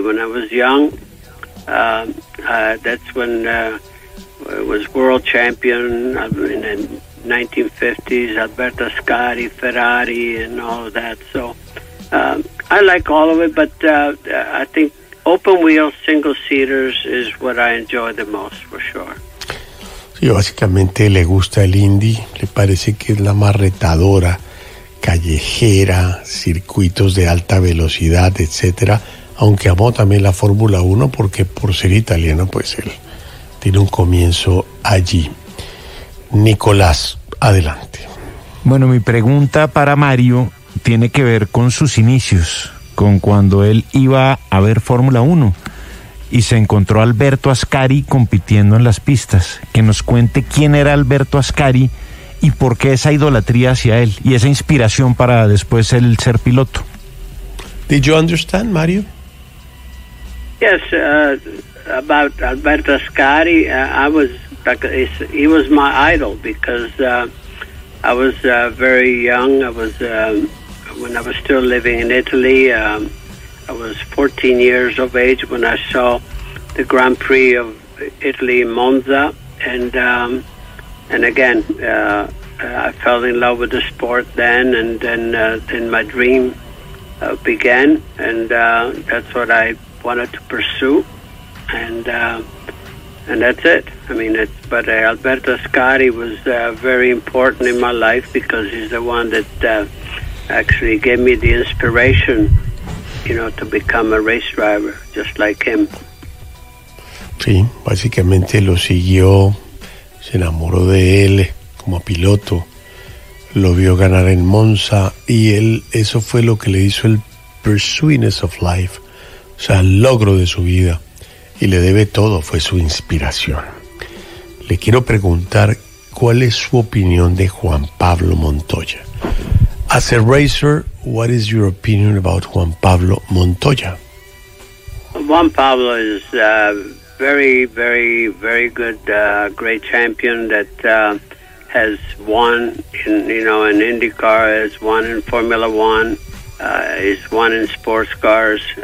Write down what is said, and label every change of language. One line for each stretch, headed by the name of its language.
English: When I was young, that's when I was world champion in the 1950s, Alberto Ascari, Ferrari, and all of that. So I like all of it, but I think open wheel, single seaters is what I enjoy the most, for sure.
Spanish: Y básicamente le gusta el Indy, le parece que es la más retadora, callejera, circuitos de alta velocidad, etcétera, aunque amó también la Fórmula 1 porque por ser italiano, pues él tiene un comienzo allí. Nicolás, adelante. Bueno, mi pregunta para Mario tiene que ver con sus inicios, con cuando él iba a ver Fórmula 1. Y se encontró Alberto Ascari compitiendo en las pistas. Que nos cuente quién era Alberto Ascari y por qué esa idolatría hacia él y esa inspiración para después él ser piloto.
English: Did you understand, Mario? Yes, about Alberto Ascari, he was my idol because I was very young. I was when I was still living in Italy. I was 14 years of age when I saw the Grand Prix of Italy in Monza, and again, I fell in love with the sport then, and then my dream began, and that's what I wanted to pursue, and that's it. I mean, Alberto Ascari was very important in my life because he's the one that actually gave me the inspiration, you know, to become a race driver, just like him.
Spanish: Sí, básicamente lo siguió, se enamoró de él como piloto, lo vio ganar en Monza y él, eso fue lo que le hizo el
English: pursuiness of life,
Spanish: o sea, el logro de su vida, y le debe todo, fue su inspiración. Le quiero preguntar, ¿cuál es su opinión de Juan Pablo Montoya?
English: As a racer, what is your opinion about Juan Pablo Montoya? Juan Pablo is very, very, very good, great champion that has won in IndyCar, has won in Formula One, has won in sports cars.